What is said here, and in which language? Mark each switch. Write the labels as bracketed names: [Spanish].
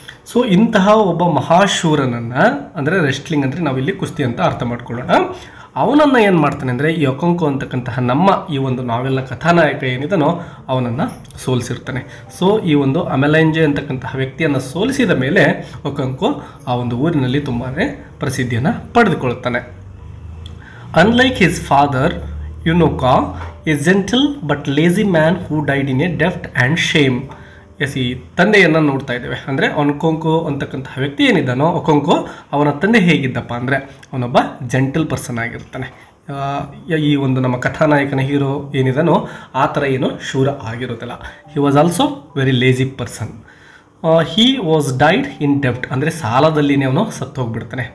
[Kannada] So ಇಂತಹ ಒಬ್ಬ ಮಹಾಶೂರನನ್ನು, ಅಂದರೆ ರೆಸ್ಟ್ಲಿಂಗ್ ಅಂದರೆ ನಾವಿಲ್ಲಿ ಕುಸ್ತಿ ಅಂತ ಅರ್ಥ ಮಾಡ್ಕೊಳ್ಳೋಣ, ಅವನನ್ನು ಏನು ಮಾಡ್ತಾನೆ ಅಂದರೆ ಈ ಒಕೊಂಕೋ ಅಂತಕ್ಕಂತಹ ನಮ್ಮ ಈ ಒಂದು ನಾವೆಲ್ನ ಕಥಾನಾಯಕ ಏನಿದನೋ ಅವನನ್ನು ಸೋಲಿಸಿರ್ತಾನೆ. ಸೊ ಈ ಒಂದು ಅಮೆಲೈಂಜೆ ಅಂತಕ್ಕಂತಹ ವ್ಯಕ್ತಿಯನ್ನು ಸೋಲಿಸಿದ ಮೇಲೆ ಒಕೊಂಕೋ ಆ ಒಂದು ಊರಿನಲ್ಲಿ ತುಂಬಾ ಪ್ರಸಿದ್ಧಿಯನ್ನು ಪಡೆದುಕೊಳ್ಳುತ್ತಾನೆ. [English] Unlike his father, Unoka, a gentle but lazy man who died in a debt and shame. [Kannada] ಈ ತಂದೆಯನ್ನು ನೋಡ್ತಾ ಇದ್ದೇವೆ. ಅಂದರೆ ಒಕೊಂಕೋ ಅಂತಕ್ಕಂತಹ ವ್ಯಕ್ತಿ ಏನಿದ್ದಾನೋ ಒಕೊಂಕೋ, ಅವನ ತಂದೆ ಹೇಗಿದ್ದಪ್ಪ ಅಂದರೆ ಅವನೊಬ್ಬ ಜೆಂಟಲ್ ಪರ್ಸನ್ ಆಗಿರ್ತಾನೆ. ಈ ಒಂದು ನಮ್ಮ ಕಥಾನಾಯಕನ ಹೀರೋ ಏನಿದಾನೋ ಆ ಥರ ಏನು ಶೂರ ಆಗಿರೋದಿಲ್ಲ. [English] He was also very lazy person. He was died ಇನ್ ಡೆಬ್ಟ್, [Kannada] ಅಂದರೆ ಸಾಲದಲ್ಲಿನೇ ಅವನು ಸತ್ತು ಹೋಗ್ಬಿಡ್ತಾನೆ.